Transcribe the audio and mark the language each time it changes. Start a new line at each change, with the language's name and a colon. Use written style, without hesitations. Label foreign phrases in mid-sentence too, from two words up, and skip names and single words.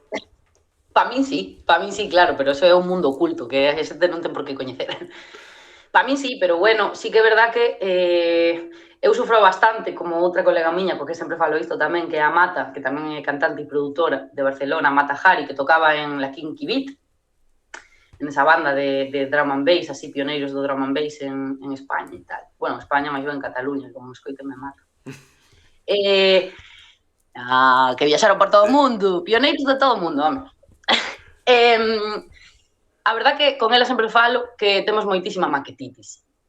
Galician: Pa min sí, claro, pero eso é un mundo oculto que a xente non ten por que coñecer. Pa min sí, pero bueno, sí que é verdad que eu sufro bastante, como outra colega miña, porque sempre falo isto tamén, que é a Mata, que tamén é cantante e produtora de Barcelona, Mata Hari, que tocaba
Spanish: en la
Galician: Kinky Beat,
Spanish: en esa banda de
English: drum and bass,
Galician: así, pioneiros do
English: drum and bass
Galician: en España e tal. Bueno, España, máis ben en Cataluña, como escoiten me mato. Que viaxaron por todo o mundo, pioneiros de todo o mundo, home. A verdad que con ela sempre falo que temos moitísima maquetitis.